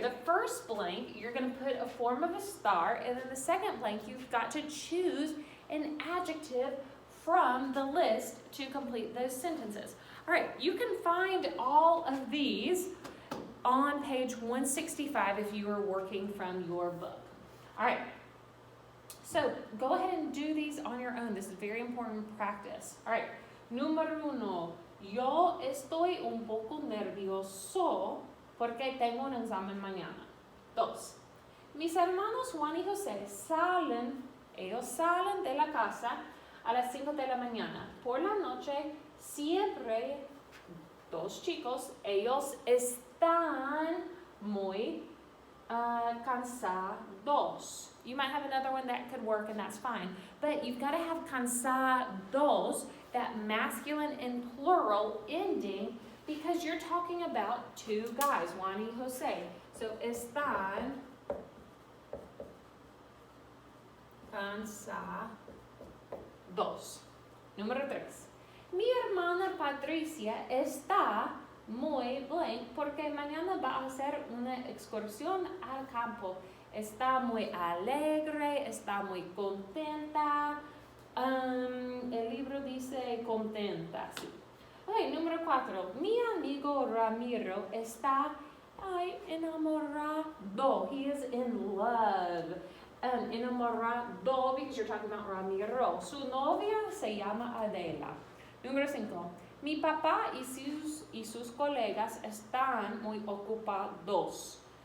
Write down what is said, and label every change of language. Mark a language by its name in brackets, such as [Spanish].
[English] The first blank, you're going to put a form of a star, and then the second blank, you've got to choose an adjective from the list to complete those sentences. All right, you can find all of these on page 165 if you are working from your book. All right, so go ahead and do these on your own. This is very important practice. [Spanish] All right, número 1. Yo estoy un poco nervioso porque tengo un examen mañana. 2. Mis hermanos Juan y José ellos salen de la casa a las 5 de la mañana. Por la noche, siempre, 2 chicos, ellos están muy cansados. [English] You might have another one that could work, and that's fine. But you've got to have cansados, that masculine and plural ending, because you're talking about 2 guys, Juan y José. [Spanish] So, están cansados. Número 3. Mi hermana Patricia está muy blank porque mañana va a hacer una excursión al campo. Está muy alegre, está muy contenta. El libro dice contenta, sí. Okay, número 4. Mi amigo Ramiro está enamorado. [English] He is in love. Enamorado because you're talking about Ramiro. [Spanish] Su novia se llama Adela. Número 5. Mi papá y sus colegas están muy ocupados.